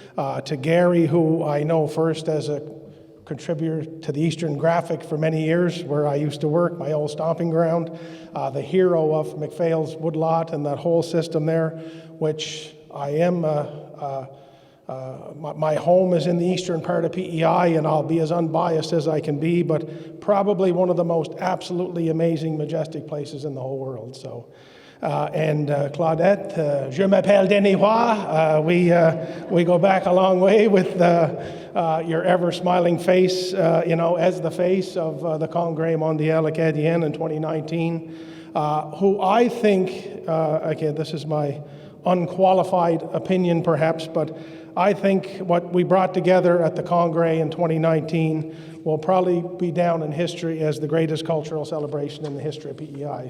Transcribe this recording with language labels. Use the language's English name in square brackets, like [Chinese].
[English] To Gary, who I know first as a contributor to the Eastern Graphic for many years, where I used to work, my old stomping ground, the hero of McPhail's Woodlot and that whole system there, which I am, my home is in the eastern part of PEI, and I'll be as unbiased as I can be, but probably one of the most absolutely amazing, majestic places in the whole world. So. [French] And Claudette, je m'appelle Denis Roy. [English] We go back a long way with your ever-smiling face, as the face of the Congrès Mondial Acadien in 2019, who I think, again, this is my unqualified opinion perhaps, but I think what we brought together at the Congrès in 2019 will probably be down in history as the greatest cultural celebration in the history of PEI.